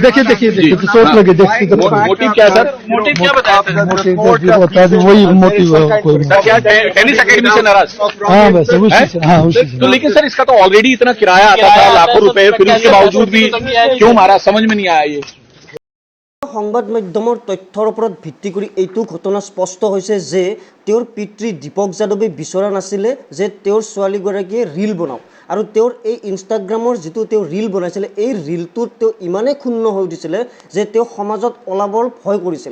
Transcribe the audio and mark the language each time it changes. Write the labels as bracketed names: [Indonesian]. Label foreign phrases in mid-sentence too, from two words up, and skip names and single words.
[Hindi] देखिए तो चोट लगे, देखिए तो मोटिव क्या है सर? मोटिव क्या बताया था? मोटिव बता दी, वही मोटिव है। सर क्या टेनिस अकेडमी से नाराज? हाँ वैसे उसी से। हाँ उसी से। तो लेकिन सर इसका तो ऑलरेडी इतना किराया आता था, लाखों रुपए, फिर उसके बावजूद भी क्यों मारा, समझ में नहीं आया ये। [Assamese] সংবাদ মাধ্যমৰ তথ্যৰ ওপৰত ভিত্তি কৰি এইটো ঘটনা স্পষ্ট হৈছে যে তেওঁৰ পিতৃ দীপক যাদৱে বিচৰা নাছিলে যে তেওঁৰ ছোৱালীগৰাকীয়ে ৰীল বনাওক, আৰু তেওঁৰ এই ইনষ্টাগ্ৰামৰ যিটো তেওঁ ৰীল বনাইছিলে, এই ৰীলটোত তেওঁ ইমানেই ক্ষুণ্ণ হৈ উঠিছিলে যে তেওঁ সমাজত ওলাবৰ ভয় কৰিছিল।